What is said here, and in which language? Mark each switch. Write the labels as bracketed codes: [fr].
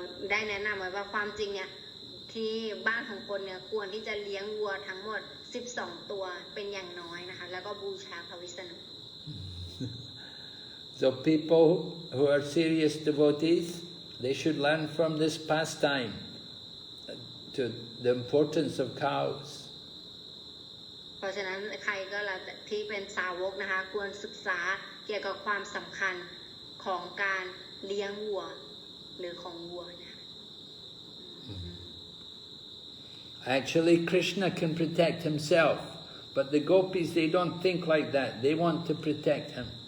[th] ได้แนะนำไว้ว่าความจริงเนี่ยที่บ้านของคนเนี่ยควรที่จะเลี้ยงวัวทั้งหมด12 ตัวเป็นอย่างน้อยนะคะแล้วก็บูชาพระวิษณุ [en] So people who are serious devotees, they should learn from this pastime to the importance of cows. [th] เพราะฉะนั้นใครก็แล้วที่เป็นสาวกนะคะควรศึกษาเกี่ยวกับความสำคัญของการเลี้ยงวัวหรือของวัวนะคะ [en] Actually, Krishna can protect himself, but the gopis, they don't think like that. They want to protect him.